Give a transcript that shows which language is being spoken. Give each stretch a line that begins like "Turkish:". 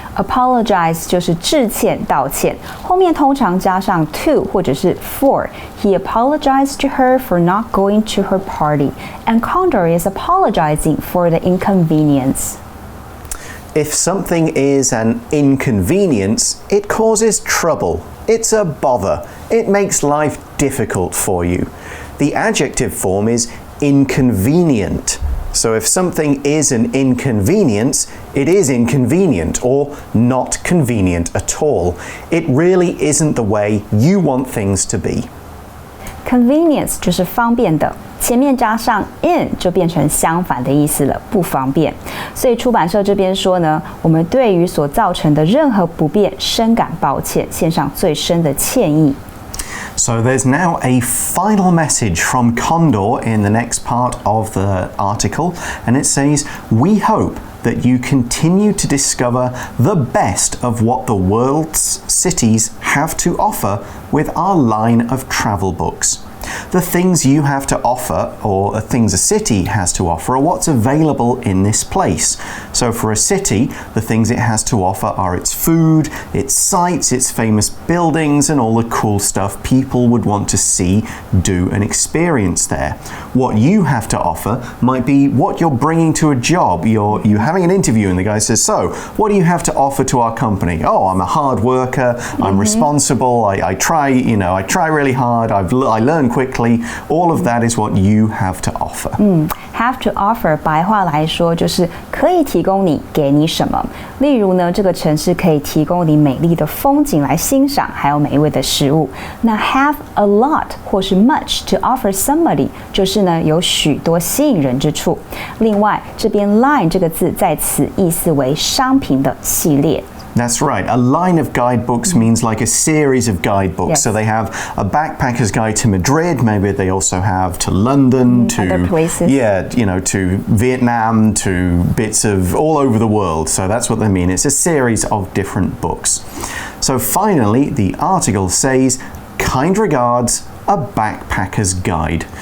Chinese: Apologize 就是致歉、道歉，后面通常加上 to 或者是 for.
English: He apologized to her for not going to her party, and Condor is apologizing for the inconvenience. If something is an inconvenience, it causes trouble. It's a bother. It makes life difficult for you. The adjective form is inconvenient. So if something is an inconvenience, it is inconvenient or not convenient at all. It really isn't the way you want things to be.
Chinese: Convenience 就是方便的，前面加上 in 就变成相反的意思了，不方便。所以出版社这边说呢，我们对于所造成的任何不便深感抱歉，献上最深的歉意。
English: So there's now a final message from Condor in the next part of the article, and it says, "We hope that you continue to discover the best of what the world's cities have to offer with our line of travel books. The things you have to offer, or the things a city has to offer, are what's available in this place. So for a city, the things it has to offer are its food, its sights, its famous buildings, and all the cool stuff people would want to see, do, and experience there. What you have to offer might be what you're bringing to a job. You're having an interview and the guy says, so, what do you have to offer to our company? Oh, I'm a hard worker, I'm responsible, I try really hard, I learn quickly. All of that is what you have to offer.
Chinese: Have to offer 白话来说就是可以提供你给你什么。例如呢，这个城市可以提供你美丽的风景来欣赏，还有美味的食物。那
English: have a lot
Chinese: 或是
English: much to offer somebody
Chinese: 就是呢有许多吸引人之处。另外，这边 line 这个字在此意思为商品的系列。
English: That's right. A line of guidebooks means like a series of guidebooks. Yes. So they have a backpacker's guide to Madrid. Maybe they also have to London, to other places. Yeah, to Vietnam, to bits of all over the world. So that's what they mean. It's a series of different books. So finally, the article says, "Kind regards, a backpacker's guide."